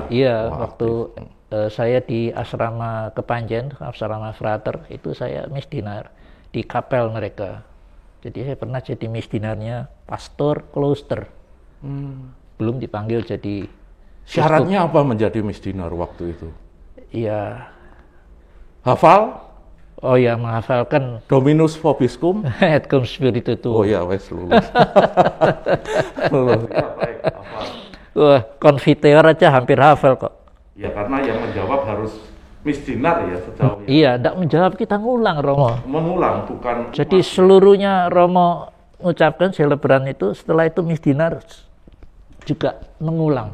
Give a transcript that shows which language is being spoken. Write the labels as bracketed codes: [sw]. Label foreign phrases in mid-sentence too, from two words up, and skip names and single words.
[id] Iya, waktu saya di asrama Kepanjen, asrama frater, itu saya misdinar di kapel mereka. Jadi saya pernah jadi misdinarnya pastor kloster. Belum dipanggil jadi syaratnya apa menjadi misdinar waktu itu? Iya. Hafal? Oh ya, menghafalkan [la] Dominus vobiscum et cum spiritu tuo. [id] Oh ya, wes lulus. Lulus. Ya, baik, hafal. Wah, konfiteor aja hampir hafal kok. Ya, karena yang menjawab harus misdinar ya sejauh ini. Iya, tidak menjawab, kita ngulang Romo. Mengulang, bukan. Jadi seluruhnya Romo mengucapkan selebran itu, setelah itu misdinar juga mengulang.